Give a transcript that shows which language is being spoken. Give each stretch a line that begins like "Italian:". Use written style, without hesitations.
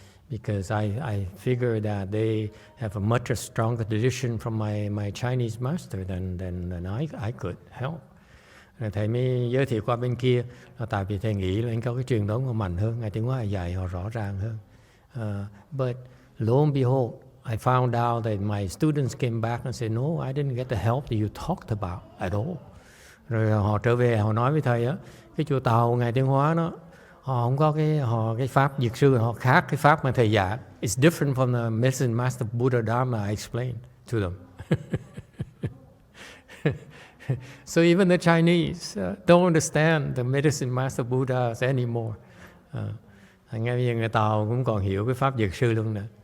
English: Because I figured that they have a much stronger tradition from my Chinese master than I could help.
Vietnamese: Rồi thầy mới giới thiệu qua bên kia, tại vì thầy nghĩ là anh có cái truyền thống họ mạnh hơn, Ngài Tiến Hóa dạy họ rõ ràng hơn.
English: But lo and behold, I found out that my students came back and said, no, I didn't get the help that you talked about at all.
Vietnamese: Rồi họ trở về, họ nói với thầy á, cái chùa Tàu Ngài Tiến Hóa đó, họ không có cái pháp dược sư, họ khác cái pháp mà thầy dạy.
English: It's different from the Medicine Master Buddha Dharma I explained to them. So even the Chinese don't understand the Medicine Master Buddhas anymore.
Vietnamese: Ngay bây giờ người Tàu cũng còn hiểu cái pháp dược sư luôn nè.